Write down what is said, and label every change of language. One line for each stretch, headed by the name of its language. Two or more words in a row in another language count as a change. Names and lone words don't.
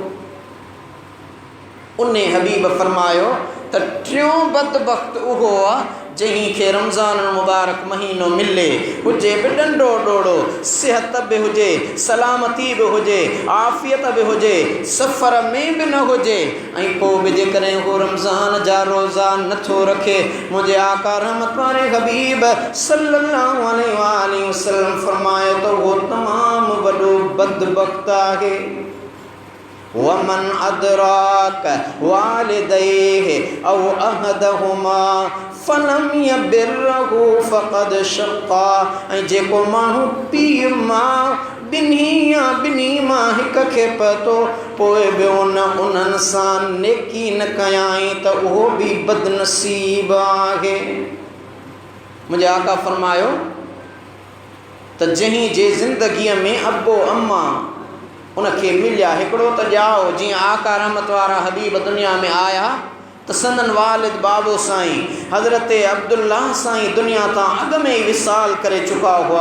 Sindhi: उन हबीब फरमायो त 3 बदबख़्त उहो आहे जंहिं खे रमज़ान मुबारक महीनो मिले, हुजे बि ॾंडो ॾोड़ो, सिहत बि हुजे, सलामती बि हुजे, आफ़ियत बि हुजे, सफ़र में बि न हुजे, ऐं पोइ बि जेकॾहिं उहो रमज़ान जा रोज़ा नथो रखे, मुंहिंजे आका रहमत वारे हबीब
Arabic: صلى الله عليه وسلم
Sindhi: फरमायो त उहो तमामु वॾो बदबख़्त आहे।
Arabic: ومن أدرك والديه أو أحدهما فلم يبره فقد شقي.
Sindhi: ऐं जेको माण्हू पीउ माउ ॿिन्ही मां हिक खे पतो पोइ बि उन्हनि सां नेकी न कयाई त उहो बि बदनसीब आहे। मुंहिंजे आका फरमायो त जंहिं जे ज़िंदगीअ में अबो अम्मा उनखे मिलिया हिकिड़ो त ॼाओ जीअं आका रहमत वारा हबीब दुनिया में आया त संदन वालिद बाबो साईं हज़रत अब्दुल्ला साईं दुनिया तां अॻ में ई विसाल करे चुका हुआ।